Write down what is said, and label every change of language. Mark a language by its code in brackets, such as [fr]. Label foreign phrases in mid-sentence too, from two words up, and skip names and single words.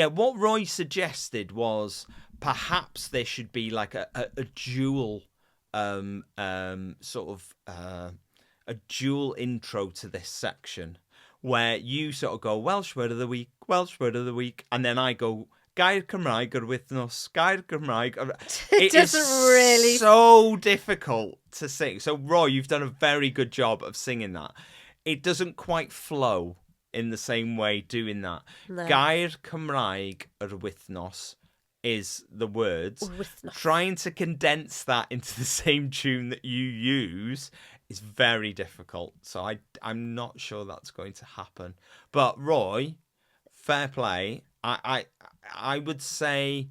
[en] What Roy suggested was perhaps there should be like a dual sort of a dual intro to this section where you sort of go Welsh Word of the Week, Welsh Word of the Week, and then I go [cy] Gair Cymraeg yr wythnos, Gair Cymraeg. [en] It doesn't really so difficult to sing. So Roy, you've done a very good job of singing that. It doesn't quite flow in the same way doing that. No. [cy] Gair Cymraeg yr wythnos [en] is the words. [cy] Wythnos. [en] Trying to condense that into the same tune that you use is very difficult. So I'm not sure that's going to happen. But Roy, fair play. I would say